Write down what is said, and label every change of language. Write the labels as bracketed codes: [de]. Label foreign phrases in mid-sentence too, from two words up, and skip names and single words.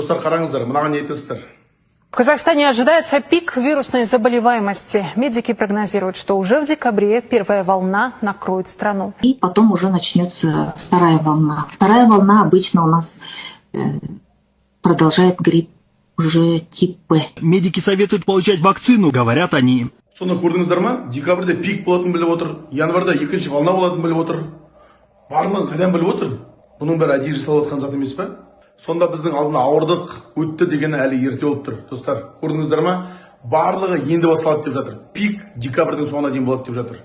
[kk] Достар, қараңыздар, мынаған не айтасыздар? [ru] В Казахстане ожидается пик вирусной заболеваемости. Медики прогнозируют, что уже в декабре первая волна накроет страну. И потом уже начнется вторая волна. Вторая волна обычно у нас продолжает грипп уже тип Б. Медики советуют получать вакцину, говорят они. [kk] Соны көрдіңіздер ма? Декабрьде пик болатынын біліп отыр, январда екінші волна болатынын біліп отыр. Барлығын қайдан біліп отыр? Бұның бәрі әдейі жасалып жатқан зат емес пе? Сонда біздің алдына ауырдық, өтті дегені әлі ерте болып тұр. Достар, көрдіңіздер ма? Барлығы енді басталады деп жатыр. Пик декабрьдің соңына дейін болады деп жатыр.